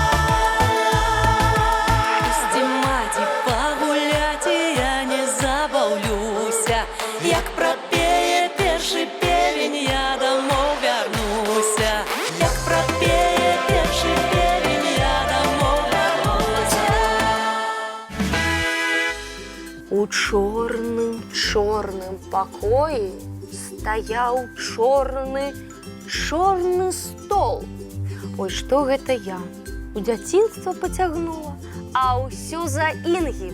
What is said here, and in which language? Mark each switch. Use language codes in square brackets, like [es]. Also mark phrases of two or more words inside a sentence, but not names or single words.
[uk] Пусти, маті, погуляць, і я не забаўлюся. Як пропее перший певень, я домой вернуся. Як пропее перший певень, я домой вернуся. [be] У чорным пакоі стаяў чорны стол. Ой, што гэта я? У дзяцінства пацягнула, а ўсё за Інгі.